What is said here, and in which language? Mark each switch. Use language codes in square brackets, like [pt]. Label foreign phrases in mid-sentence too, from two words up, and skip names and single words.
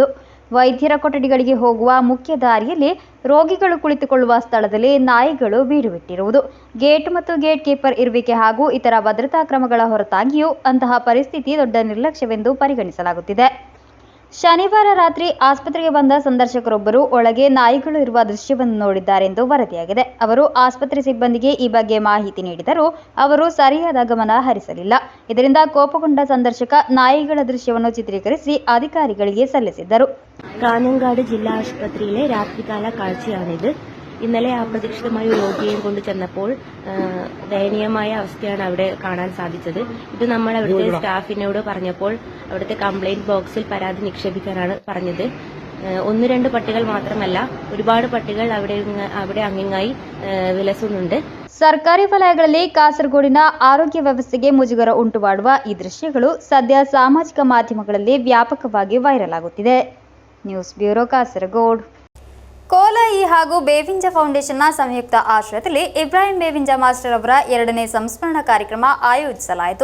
[kn] ವೈದ್ಯರ ಕೊಠಡಿಗಳಿಗೆ ಹೋಗುವ ಮುಖ್ಯ ದಾರಿಯಲ್ಲಿ ರೋಗಿಗಳು ಕುಳಿತುಕೊಳ್ಳುವ ಸ್ಥಳದಲ್ಲಿ ನಾಯಿಗಳು ಬೀಡು ಬಿಟ್ಟಿರುವುದು, ಗೇಟ್ ಮತ್ತು ಗೇಟ್ ಕೀಪರ್ ಇರುವಿಕೆ ಹಾಗೂ ಇತರ ಭದ್ರತಾ ಕ್ರಮಗಳ ಹೊರತಾಗಿಯೂ ಅಂತಹ ಪರಿಸ್ಥಿತಿ ದೊಡ್ಡ ನಿರ್ಲಕ್ಷ್ಯವೆಂದು ಪರಿಗಣಿಸಲಾಗುತ್ತಿದೆ. ಶನಿವಾರ ರಾತ್ರಿ ಆಸ್ಪತ್ರೆಗೆ ಬಂದ ಸಂದರ್ಶಕರೊಬ್ಬರು ಒಳಗೆ ನಾಯಿಗಳು ಇರುವ ದೃಶ್ಯವನ್ನು ನೋಡಿದ್ದಾರೆಂದು ವರದಿಯಾಗಿದೆ. ಅವರು ಆಸ್ಪತ್ರೆ ಸಿಬ್ಬಂದಿಗೆ ಈ ಬಗ್ಗೆ ಮಾಹಿತಿ ನೀಡಿದರೂ ಅವರು ಸರಿಯಾದ ಗಮನ ಹರಿಸಲಿಲ್ಲ. ಇದರಿಂದ ಕೋಪಗೊಂಡ ಸಂದರ್ಶಕ നായികളുടെ ദൃശ്യವನ್ನು ചിത്രീകരിಸಿ അധികാരിಗಳಿಗೆ സല്ലിಸಿದ್ದರು. [ml] കാഞ്ഞങ്ങാട് ജില്ലാ ആശുപത്രിയിലെ രാത്രികാല കാഴ്ചയാണിത്. ഇന്നലെ അപ്രതീക്ഷിതമായ ഒരു രോഗിയെയും കൊണ്ട് ചെന്നപ്പോൾ ദയനീയമായ അവസ്ഥയാണ് അവിടെ കാണാൻ സാധിച്ചത്. ഇത് നമ്മൾ അവിടുത്തെ സ്റ്റാഫിനോട് പറഞ്ഞപ്പോൾ അവിടുത്തെ കംപ്ലൈന്റ് ബോക്സിൽ പരാതി നിക്ഷേപിക്കാനാണ് പറഞ്ഞത്. 1-2 പട്ടികൾ മാത്രമല്ല, ഒരുപാട് പട്ടികൾ അവിടെ അങ്ങിങ്ങായി വിലസുന്നുണ്ട്. [kn] ಸರ್ಕಾರಿ ವಲಯಗಳಲ್ಲಿ ಕಾಸರಗೋಡಿನ ಆರೋಗ್ಯ ವ್ಯವಸ್ಥೆಗೆ ಮುಜುಗರ ಉಂಟು ಮಾಡುವ ಈ ದೃಶ್ಯಗಳು ಸದ್ಯ ಸಾಮಾಜಿಕ ಮಾಧ್ಯಮಗಳಲ್ಲಿ ವ್ಯಾಪಕವಾಗಿ ವೈರಲ್ ಆಗುತ್ತಿದೆ. [en] News Bureau Kasaragod. [kn] ಕೋಲಾಯಿ ಹಾಗೂ ಬೇವಿಂಜ ಫೌಂಡೇಶನ್ನ ಸಂಯುಕ್ತ ಆಶ್ರಯದಲ್ಲಿ ಇಬ್ರಾಹಿಂ ಬೇವಿಂಜ ಮಾಸ್ಟರ್ ಅವರ 2ನೇ ಸಂಸ್ಮರಣ ಕಾರ್ಯಕ್ರಮ ಆಯೋಜಿಸಲಾಯಿತು.